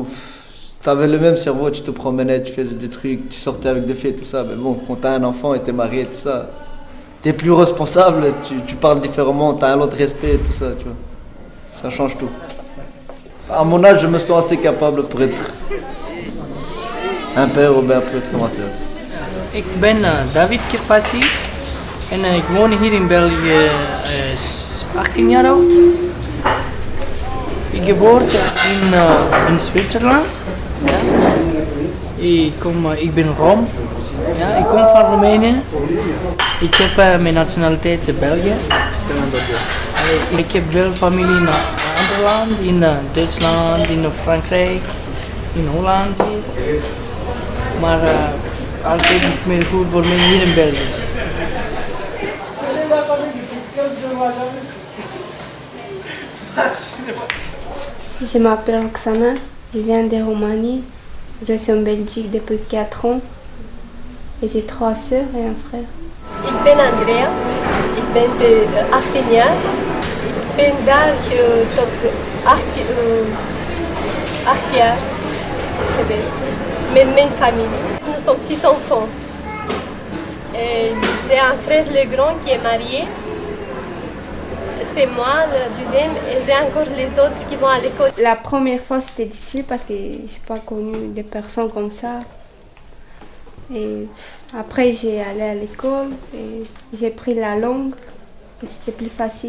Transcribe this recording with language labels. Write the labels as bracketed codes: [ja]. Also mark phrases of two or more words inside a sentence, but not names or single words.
[fr] T'avais le même cerveau, tu te promenais, tu faisais des trucs, tu sortais avec des filles, tout ça. Mais bon, quand t'as un enfant et t'es marié, tout ça, t'es plus responsable, tu parles différemment, t'as un autre respect, tout ça, tu vois. Ça change tout. À mon âge, je me sens assez capable pour être un père ou bien pour être formateur. [nl] Ik ben David Kirpachi en ik woon hier in België 18 jaar oud. Ik geboren in Zwitserland. Ja. Ik ben Rom. Ja, ik kom van Roemenië. Ik heb mijn nationaliteit België. Ik heb wel familie in andere landen, in Duitsland, in Frankrijk, in Holland. Maar altijd is het meer goed voor mij hier in België. [fr] Je m'appelle Roxana, je viens de Roumanie. Je suis en Belgique depuis 4 ans et j'ai 3 sœurs et un frère. [nl] Ik ben Andrea, ik ben 18 jaar. Ik ben daar tot 8 jaar geweest met mijn familie. [fr] Nous sommes 6 enfants. J'ai un frère le grand qui est marié. C'est moi, le deuxième, et j'ai encore les autres qui vont à l'école. La première fois c'était difficile parce que je n'ai pas connu des personnes comme ça. Et après j'ai allé à l'école et j'ai pris la langue et c'était plus facile.